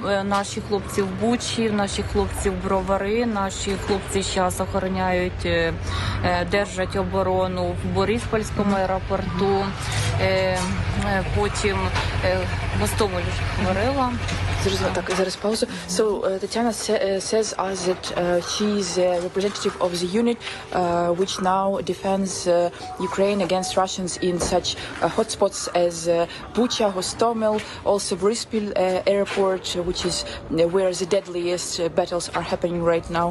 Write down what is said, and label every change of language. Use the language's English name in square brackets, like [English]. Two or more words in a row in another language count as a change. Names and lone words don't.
[Ukrainian] Це наші хлопці в Бучі, наші хлопці в Бровари, наші хлопці зараз охороняють, держать оборону в Бориспольському аеропорту, потім в Гостомелі говорила. Так, зараз паузу. [English] So, Tatiana says us that she is a representative of the unit which now defends Ukraine against Russians in such hotspots as Bucha, Hostomel, also Boryspil airport, which is where the deadliest battles are happening right now.